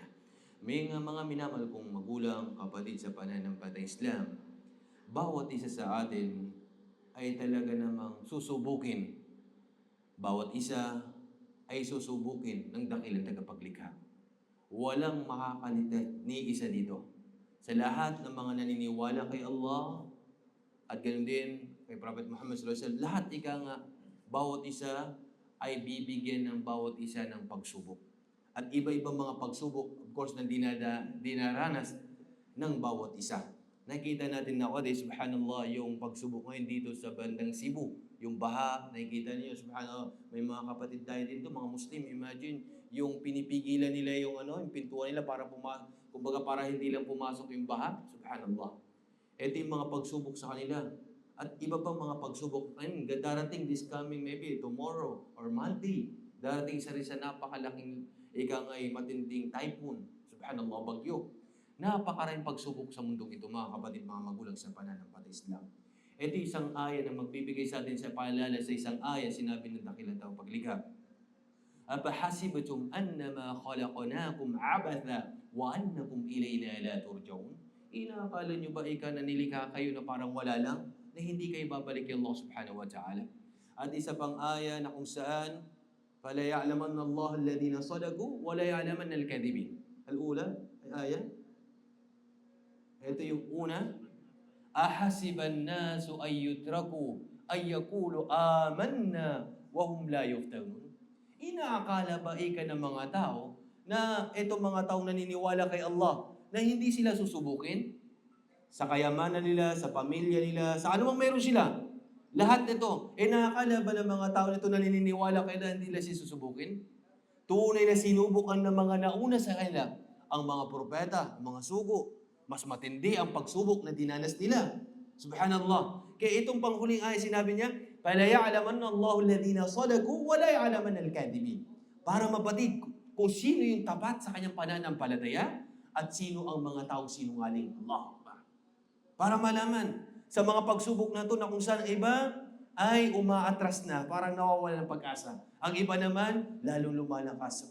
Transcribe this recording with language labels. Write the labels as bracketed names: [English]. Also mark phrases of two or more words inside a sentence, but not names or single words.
[Filipino] May mga minamahal kong magulang, kapatid sa pananampalatayang Islam, bawat isa sa atin ay talaga namang susubukin. Bawat isa ay susubukin ng dakilang tagapaglikha. Walang makakalita ni isa dito. Sa lahat ng mga naniniwala kay Allah at ganoon din kay Prophet Muhammad [Arabic] صلى الله عليه وسلم, [Filipino] lahat bawat isa ay bibigyan ng bawat isa ng pagsubok. At iba-ibang mga pagsubok, [English] of course, [Filipino] na dinaranas ng bawat isa. Nakita natin na subhanallah, yung pagsubok ngayon dito sa bandang Cebu, yung baha, nakikita niyo, subhanallah, may mga kapatid tayo dito, mga Muslim, imagine, yung pinipigilan nila yung pintuan nila para kumbaga para hindi lang pumasok yung baha, subhanallah. Ito yung mga pagsubok sa kanila. At iba pang mga pagsubok, darating [English] this coming maybe tomorrow or Monday, [Filipino] darating sa napakalaking matinding typhoon, subhanallah, bagyo. Napakaraming pagsubok sa mundong ito, mga kapatid, mga magulang sa pananampalatayang Islam. Ito isang aya na magbibigay sa atin sa paalala sa isang aya, sinabi ng dakilang tagapaglikha. [Arabic] أفحسبتم أنما خلقناكم عبثا وأنكم إلينا لا ترجعون? [Filipino] Inaakala niyo ba na nilikha kayo na parang wala lang, na hindi kayo babalik kay Allah [Arabic] سبحانه وتعالى? [Filipino] At isa pang aya na kung saan, [Arabic] فلا يعلمن الله الذين صدقوا ولا يعلمن الكاذبين. [Filipino] Al-ula ay aya. Ito yung una. [Arabic] أحسب الناس أن يتركوا أن يقولوا آمنا وهم لا يفتنون. [Filipino] Inaakala ba ng mga tao na itong mga taong naniniwala kay Allah na hindi sila susubukin? Sa kayamanan nila, sa pamilya nila, sa anumang meron sila. Lahat nito. Nakakala ba ng mga tao na ito naniniwala kay Allah hindi nila susubukin? Tunay na sinubukan ng mga nauna sa kanila, ang mga propeta, ang mga sugo. Mas matindi ang pagsubok na dinanas nila. Subhanallah. Kaya itong panghuling ay sinabi niya, [Arabic] فَلَا يَعْلَمَنَّ اللَّهُ الَّذِينَ صَدَقُوا وَلَا يَعْلَمَنَّ الْكَاذِبِينَ. [Filipino] Para mapatid kung sino yung tapat sa kanyang pananampalataya at sino ang mga taong sinungaling. Allah. Para malaman sa mga pagsubok na ito na kung saan iba ay umaatras na, parang nawawala ng pag-asa. Ang iba naman, lalong lumalakas.